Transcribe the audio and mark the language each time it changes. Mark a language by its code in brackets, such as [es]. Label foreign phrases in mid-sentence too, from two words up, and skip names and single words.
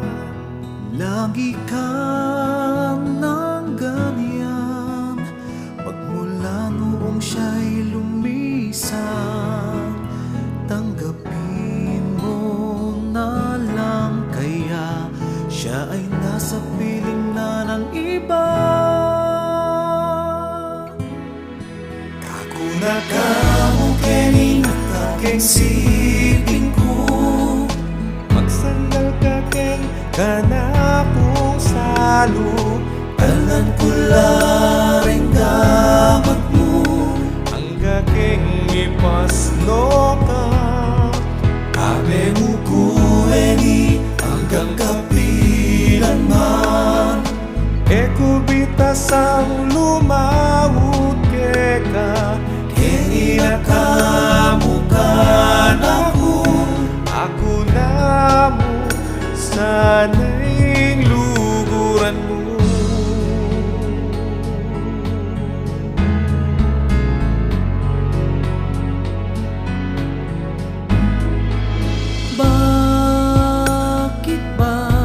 [tl] Lagi kang nang ganyan magmula noong siya'y lumisan. Tanggapin mo na lang kaya siya ay nasa piling na ng iba. [pam] Kakuna ka mo kening kakensipin ko. Magsandal ka keng kanakong salo. Talan ko laring damat mo. Ang gakeng ipasno ka. Abe mo kuweni hanggang kapilan man. Eko bitas ang lumawut ke ka. Kini nakamukan ako na mo sana'y luguran mo. Bakit ba?